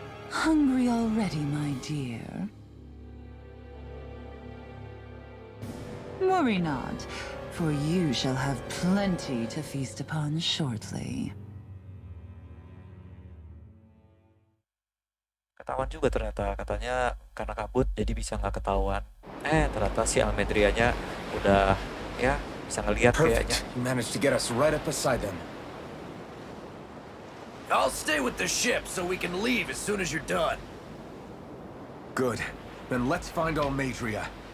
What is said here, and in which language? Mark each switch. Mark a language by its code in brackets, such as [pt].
[en] Hungry already, my dear? Worry not, for you shall have plenty to feast upon shortly. [id] Ketahuan juga ternyata, katanya karena kabut jadi bisa nggak ketahuan. Ternyata si Almedrianya udah ya bisa ngelihat kayaknya. [en] Perfect. You managed to get us right up beside them. I'll stay with the ship so we can leave as soon as you're done. Good. Then let's find Almedria.